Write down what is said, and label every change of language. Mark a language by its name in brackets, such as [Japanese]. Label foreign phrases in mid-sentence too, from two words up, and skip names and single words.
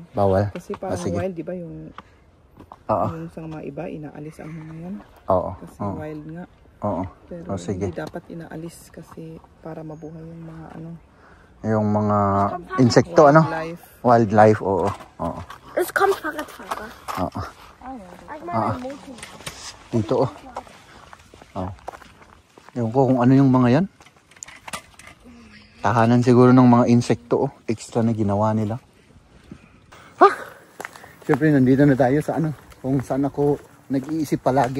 [Filipino] Bawal. Kasi parang sige. wild, di ba? Yung sa mga iba, inaalis ang mga yan. Oo. Kasi wild nga. Oo. Pero Sige. hindi dapat inaalis kasi para mabuhay yung mga ano. Yung mga insekto, ano? Life. Wildlife, oo. Oo. [German] Es kommt Fahrradfahrer. [Filipino] Oo. [German] Ich meine, ein Motor. [Filipino] Dito, oh. Oh. Ewan ko kung ano yung mga yan. Tahanan siguro ng mga insekto, oh. Extra na ginawa nila. Siyempre, nandito na tayo sa ano, kung saan ako nag-iisip palagi.